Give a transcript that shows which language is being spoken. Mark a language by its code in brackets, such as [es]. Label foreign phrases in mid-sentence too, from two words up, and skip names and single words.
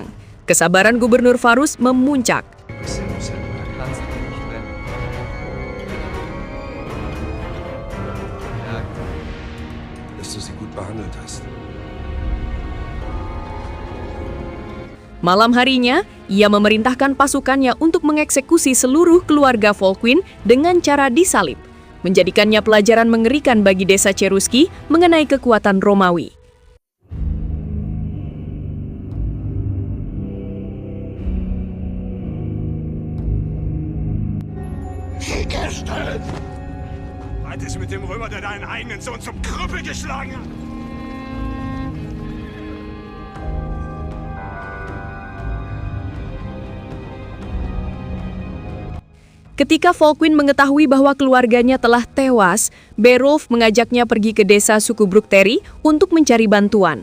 [id] Kesabaran Gubernur Varus memuncak. Malam harinya, ia memerintahkan pasukannya untuk mengeksekusi seluruh keluarga Volkwin dengan cara disalib, menjadikannya pelajaran mengerikan bagi desa Cherusci mengenai kekuatan Romawi. [de] Was ist mit dem Römer, der deinen eigenen Sohn zum Krüppel geschlagen hat? [id] Ketika Volkwin mengetahui bahwa keluarganya telah tewas, Beowulf mengajaknya pergi ke desa suku Bructeri untuk mencari bantuan.